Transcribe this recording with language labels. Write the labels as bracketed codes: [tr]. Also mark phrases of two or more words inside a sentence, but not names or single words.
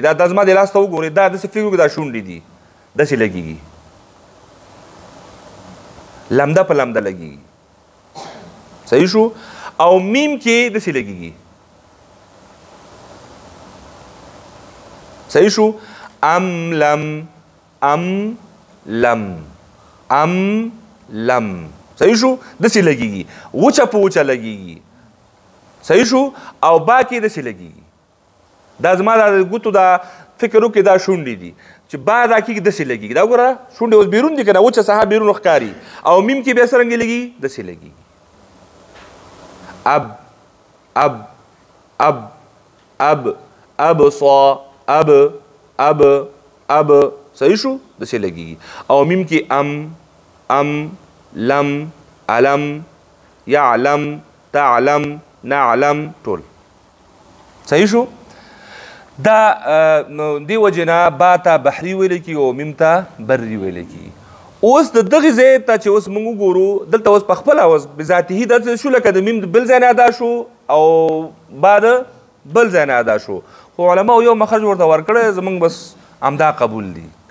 [ps] دا زما د لاس ته وګورئ دا داسې فکر وکړئ دا شونډې دي داسې لګېږي لمده په لمده لګېږي صحیح شو. او میم کې داسې لګېږي صحیح شو. ام لم ام لم ام لم صحیح شو داسې لګېږي وچه په وچه لګېږي صحیح شو. او با کې داسې لګېږي دا زما د ګوتو دا فکر وکړئ دا شونډې دي چې با ادا کېږي داسې لګېږي. دا وګوره شونډې اوس بیرون دي که نه وچه ساحه بیرون ښکاري او میم کې بیا څرنګې لګېږي داسې لګېږي. اب اب اب اب اب صا اب اب اب صحیح شو داسې لګېږي. او میم کې ام لم [ar] علم یعلم تعلم نعلم [ps] ټول صحیح شو. دا دې وجې نه با ته بحري ویلی کېږي او میم ته بري ویلی کېږي. اوس د دغې ځای ته چې اوس موږ وګورو دلته اوس پخپله اوس بذاتهي داسې شو لکه د میم د بل ځای نه ادا شو او با د بل ځای نه ادا شو خو علماو یو مخرج ورته ورکړی زموږ بس همدا قبول دي.